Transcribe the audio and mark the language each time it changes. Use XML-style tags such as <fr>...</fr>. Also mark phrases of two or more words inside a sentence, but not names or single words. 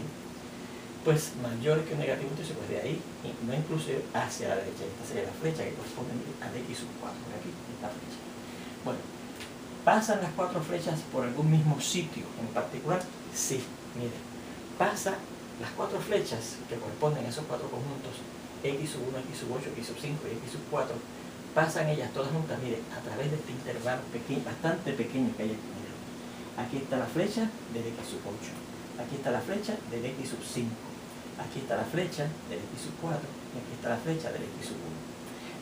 <es>Pues mayor que un negativo 1 tercio, pues de ahí, no inclusive hacia la derecha. Esta sería la flecha que corresponde al x sub 4, por aquí, esta flecha. Bueno, ¿pasan las 4 flechas por algún mismo sitio en particular? Sí, miren, pasa las 4 flechas que corresponden a esos 4 conjuntos, x sub 1, x sub 8, x sub 5 y x sub 4, pasan ellas todas juntas, miren, a través de este intervalo pequeño, bastante pequeño que hay aquí. Miren. Aquí está la flecha del x sub 8, aquí está la flecha del x sub 5, aquí está la flecha del x sub 4 y aquí está la flecha del x sub 1.</es>